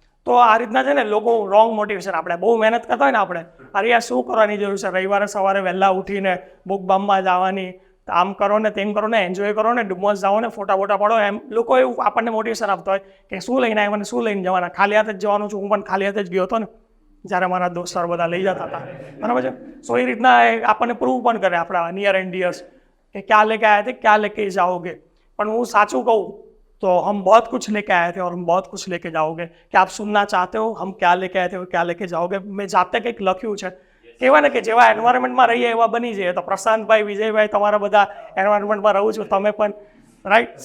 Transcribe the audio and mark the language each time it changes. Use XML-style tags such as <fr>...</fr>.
<gu>તો આ રીતના છે ને લોકો રોંગ મોટિવેશન, આપણે બહુ મહેનત કરતા હોય ને, આપણે અરે યાર શું કરવાની જરૂર છે, રવિવારે સવારે વહેલા ઉઠીને બુક બામમાં જવાની, આમ કરો ને તેમ કરો ને, એન્જોય કરો ને, ડુમસ જાઓ ને, ફોટા પાડો. એમ લોકો એવું આપણને મોટિવેશન આપતા હોય કે શું લઈને આવ્યા મને, શું લઈને જવાના, ખાલી હાથે જ જવાનું છું. હું પણ ખાલી હાથે જ ગયો હતો ને જ્યારે મારા દોસ્તાર બધા લઈ જતા હતા. બરાબર છે. સો એ રીતના આપણને પ્રૂવ પણ કરે આપણા નિયર એન્ડ ડિયર્સ કે</gu> <hi>ક્યાં લેકે આયા થે ક્યાં લેકે જાઓગે.</hi> <gu>પણ હું સાચું કહું</gu> <hi>तो हम बहुत कुछ लेके आए थे और हम बहुत कुछ लेके जाओगे. क्या आप सुनना चाहते हो हम क्या लेके आए थे और क्या लेके जाओगे?</hi> <gu>મેં જાતે કંઈક લખ્યું છે. કહેવાય ને કે જેવા એન્વાયરમેન્ટમાં રહીએ એવા બની જઈએ. તો પ્રશાંતભાઈ, વિજયભાઈ, તમારા બધા એન્વાયરમેન્ટમાં રહું છું, તમે પણ રાઈટ.</gu>